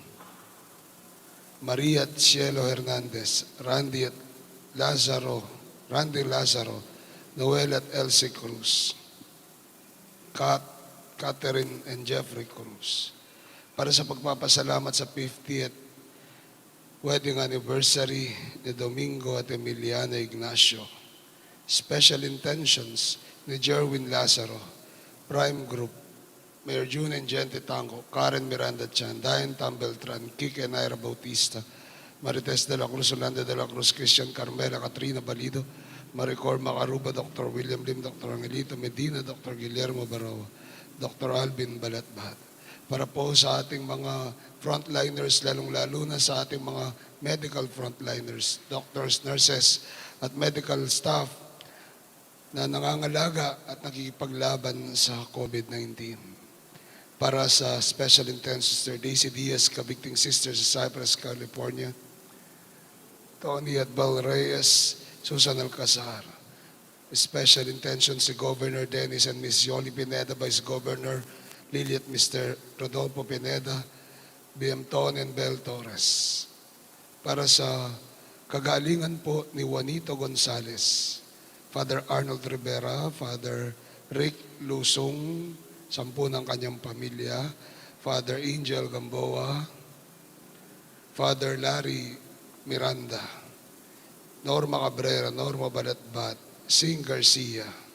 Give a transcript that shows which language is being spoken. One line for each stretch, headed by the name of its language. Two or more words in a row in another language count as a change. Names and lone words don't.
Filipino: Maria at Cielo Hernandez, Randy Lazaro, Noel at Elsie Cruz, Catherine and Jeffrey Cruz, para sa pagpapasalamat sa
English: 50th wedding anniversary
Filipino: ni Domingo at Emiliana Ignacio.
English: Special intentions
Filipino: ni Jerwin Lazaro, Prime Group, Mayor June and Gente Tango, Karen Miranda Chan, Diane Tambeltran, Kike Naira Bautista, Marites de la Cruz, Yolanda de la Cruz, Christian Carmela, Katrina Balido, Maricor Macaruba, Dr. William Lim, Dr. Angelito Medina, Dr. Guillermo Barawa, Dr. Alvin Balatbat. Para po sa ating mga frontliners, lalong-lalo na sa ating mga
English: medical frontliners,
Filipino: doctors, nurses, at
English: medical staff
Filipino: na nangangalaga at nakikipaglaban sa COVID-19. Para sa
English: Special Intensive
Filipino: Sister Daisy Diaz, Kabigting Sister sa Cypress, California, Tony at Bel Reyes, Susan Alcazar.
English: Special intention
Filipino: si Governor Dennis and Miss Yoli Pineda, Vice Governor Lily at Mr. Rodolfo Pineda, BM Ton and Bel Torres. Para sa kagalingan po ni Juanito Gonzales, Father Arnold Rivera, Father Rick Lusong, 10 ng kanyang pamilya, Father Angel Gamboa, Father Larry Miranda, Norma Cabrera, Norma Balatbat, Sing Garcia.